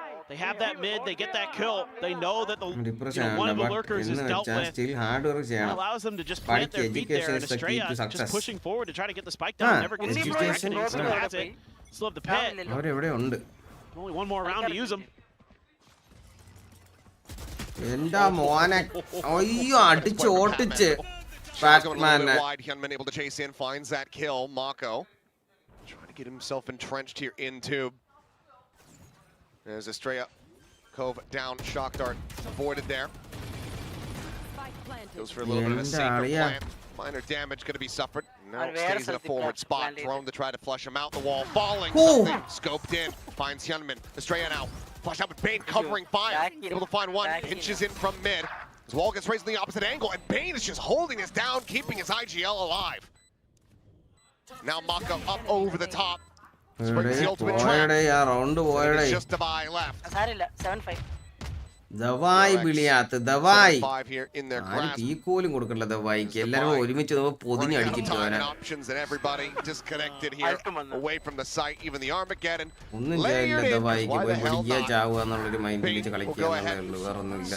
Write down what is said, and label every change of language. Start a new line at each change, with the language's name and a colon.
English: They have that mid, they get that kill. They know that one of the lurkers is dealt with. Still hard work
Malayalam: ചെയ്യണം.
English: Allows them to just plant their feet there and Estrella just pushing forward to try to get the spike down. Never gets used to reckoning. Still has it. Still have the pit.
Malayalam: അവരെവിടെ ഉണ്ട്?
English: Only one more round to use them.
Malayalam: എന്താ മോനെ, അയ്യോ അടിച്ച് ഓട്ടിച്ച് ബാറ്റ്മാനെ.
English: Unable to chase in, finds that kill. Mako trying to get himself entrenched here in tube. There's Estrella. Cove down, shock dart avoided there. Goes for a little bit of a safer plant. Minor damage going to be suffered. Now stays in a forward spot. Thrown to try to flush him out the wall. Falling. Something scoped in. Finds Hyunmin. Estrella now. Flush out with Bane covering fire. Able to find one. Pinches in from mid. His wall gets raised in the opposite angle. And Bane is just holding this down, keeping his IGL alive. Now Mako up over the top. Springs the ultimate trap. It's just Davai left. 7-5.
Malayalam: ദവായ് വിളിയാത്ത ദവായ്
English: 5 here in their
Malayalam: ആരും
English: grasp.
Malayalam: തീ കോലും കൊടുക്കണ്ട ദവായിക്ക് എല്ലാരും ഒരുമിച്ച് പൊതിഞ്ഞ് അടിച്ചിട്ട് വരാൻ
English: Options and everybody disconnected here away from the site. Even the Armageddon.
Malayalam: ഒന്നും ചെയ്യില്ല ദവായിക്ക് പോയി പിടിക്കുക ചാവുക എന്നുള്ളൊരു മൈൻഡിൽ വെച്ച് കളിക്കുക എന്നുള്ളതേ ഉള്ളൂ, വേറെ ഒന്നുമില്ല.